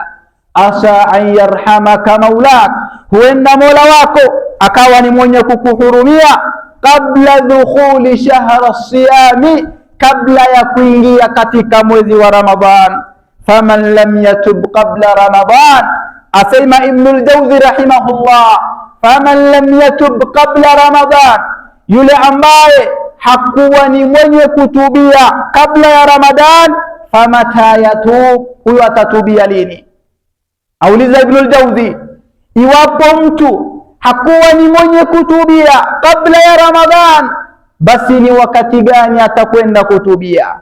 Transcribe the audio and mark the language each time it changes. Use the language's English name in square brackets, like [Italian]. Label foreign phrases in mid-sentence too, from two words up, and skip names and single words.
[Arabic] عسى أن يرحمك مولاك, [Swahili] huenda Mola wako akawa ni mwenye kukuhurumia, [Arabic] قبل دخول شهر الصيام, [Swahili] kabla ya kuingia katika mwezi wa Ramadhan. [Arabic] فمن لم يتب قبل رمضان, asema ابن الجوزي رحمه الله فمن لم يتب قبل رمضان, [Swahili] yule ambaye hakuwa ni mwenye kutubia kabla ya Ramadhan, [Arabic] فمتى يتوب, [Swahili] huyo atatubia lini? Auliza Ibnul Jawzi, iwapo mtu hakuwa ni mwenye kutubia kabla ya Ramadhan, basi ni wakati gani atakwenda kutubia?